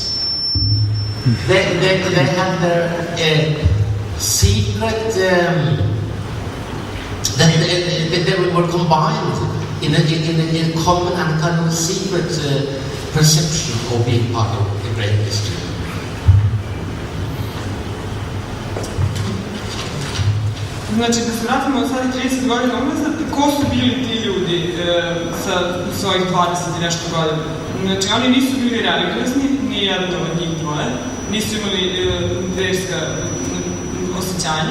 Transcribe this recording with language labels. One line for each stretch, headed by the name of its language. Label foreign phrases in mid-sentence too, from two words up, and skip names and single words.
English: They had their secret, they were combined in a common and kind of secret perception of being part of a great history.
Bosnian: Znači, da se vratimo sada 30 godina unazad, ko su bili ti ljudi sa svojih 20 i nešto godina? Znači, oni nisu bili religiozni, ni jedan od njih dvoje, nisu imali verska osjećanja.